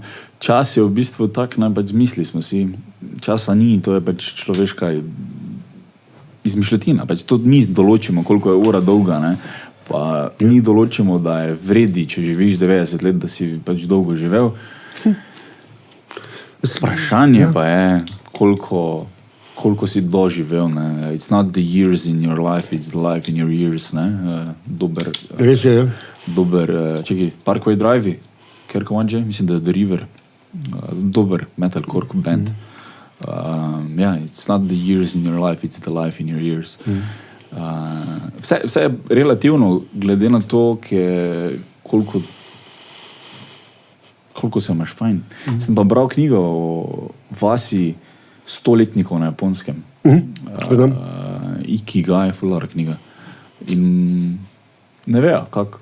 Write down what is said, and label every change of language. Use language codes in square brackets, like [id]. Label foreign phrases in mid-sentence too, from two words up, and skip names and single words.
[sl] Ja, čas je v bistvu tak, pač zmislili smo si, časa ni, to je pač človeška izmišljotina. Pač to mi določimo, koliko je ura dolga, ne? Pa mi določimo, da je vredi, če živiš 90 let, da si pač dolgo živel. Vprašanje pa je, koliko si doživel. Ne? [en] It's not the years in your life, it's the life in your years. [sl] Ne? Res je, ja. Čekaj, Parkway Drive, Kerkovanče, mislim, da je The River. Dober metalcore band. [en] It's not the years in your life, it's the life in your years. [sl] Vse je relativno, glede na to, koliko se imaš fajn. Sem pa bral knjigo o vasi 100-letnikov na Japonskem. Ikigai, fular knjiga. In ne vejo, kako.